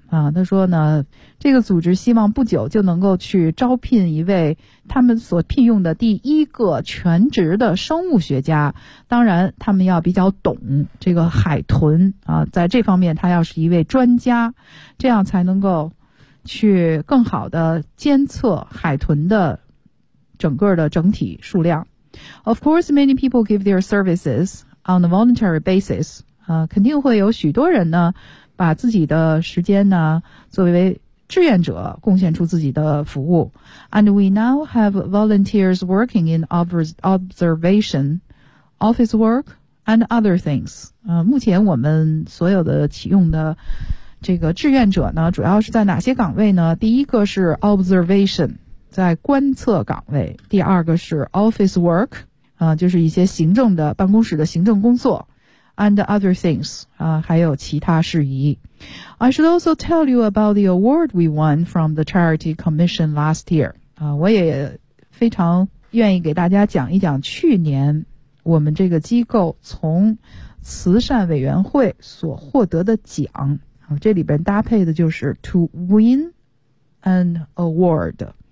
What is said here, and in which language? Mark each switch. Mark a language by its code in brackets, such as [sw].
[zh] 啊，他说呢，这个组织希望不久就能够去招聘一位他们所聘用的第一个全职的生物学家。当然，他们要比较懂这个海豚啊，在这方面他要是一位专家，这样才能够去更好的监测海豚的整个的整体数量。 [en] Of course, many people give their services on a voluntary basis. [zh] 啊，肯定会有许多人呢。把自己的时间呢作为志愿者贡献出自己的服务 [en] and we now have volunteers working in observation office work and other things [zh] 目前我们所有的启用的这个志愿者呢主要是在哪些岗位呢第一个是 observation 在观测岗位第二个是 office work 就是一些行政的办公室的行政工作 [en] And other things, [zh] 还有其他事宜。 [en] I should also tell you about the award we won from the Charity Commission last year. [zh] 我也非常愿意给大家讲一讲去年我们这个机构从慈善委员会所获得的奖。这里边搭配的就是 [en] to win an award.